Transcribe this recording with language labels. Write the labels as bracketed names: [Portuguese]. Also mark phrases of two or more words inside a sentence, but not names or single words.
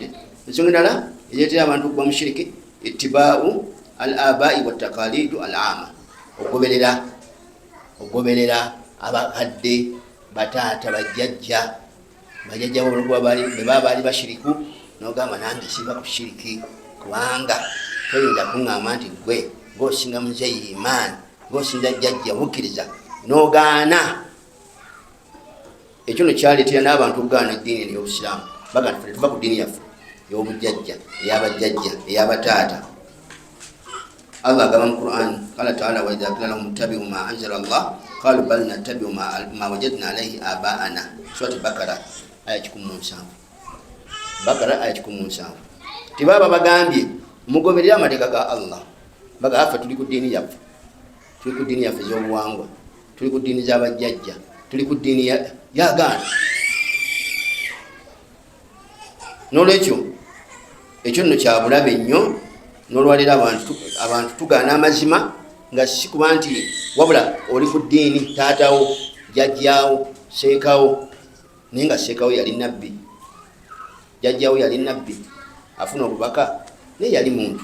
[Ganda] Ensonga endala eyeetera abantu okugwa mu shiriki [Arabic] اتباع الآباء والتقاليد العامة, [Ganda] ogoberera abakadde, bataata, bajjajja bwe baba bali bashiriku n'ogamba nange siba ku shiriki kubanga toyinza kuŋŋamba nti gwe ng'osinga muzeeyi imaani, ng'osinza jjajja bukkiriza n'ogaana. Ekyo no kyaleetera n'abantu okugaana eddiini ey'Obusiraamu. Baga nti tuva ku ddiini yaffe ey'obujjajja, ey'abajjajja, ey'abataata. Allah agamba mu Qur'an, [Arabic] قال تعالى وإذا قيل لهم اتبعوا ما أنزل الله قالوا بل نتبع ما وجدنا عليه آباءنا. [Ganda] Surat Bakara aya 17. Bakara aya 17. Tibaba bagambye mugoberera amateeka ga Allah. Baga afa tuli ku ddiini yaffe. Tuli ku ddiini yaffe ez'obuwangwa. Tuli ku ddiini z'abajjajja. Tuli ku ddiini yagaana. N'olwekyo ekyo nno kya bulabe nnyo, n'olwalira abantu tugaana amazima nga si kuba nti wabula oli ku ddiini taatawo, jjajjaawo, seekawo, naye nga seekawo yali nabbi, jjajjaawo yali nabbi, afuna obubaka naye yali muntu.